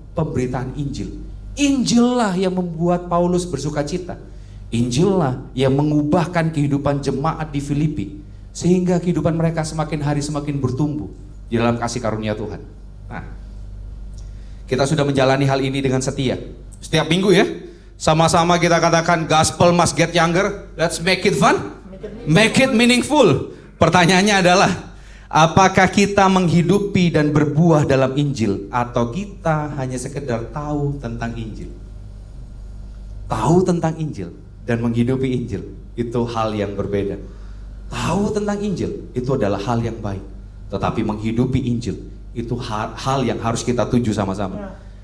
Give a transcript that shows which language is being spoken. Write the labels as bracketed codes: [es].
[id] Pemberitaan Injil. Injillah yang membuat Paulus bersukacita. Injillah yang mengubahkan kehidupan jemaat di Filipi, sehingga kehidupan mereka semakin hari semakin bertumbuh di dalam kasih karunia Tuhan. Nah, kita sudah menjalani hal ini dengan setia. Setiap minggu ya, sama-sama kita katakan [en] gospel must get younger. Let's make it fun, make it meaningful. [id] Pertanyaannya adalah, apakah kita menghidupi dan berbuah dalam Injil, atau kita hanya sekedar tahu tentang Injil? Tahu tentang Injil dan menghidupi Injil itu hal yang berbeda. Tahu tentang Injil itu adalah hal yang baik, tetapi menghidupi Injil itu hal yang harus kita tuju sama-sama.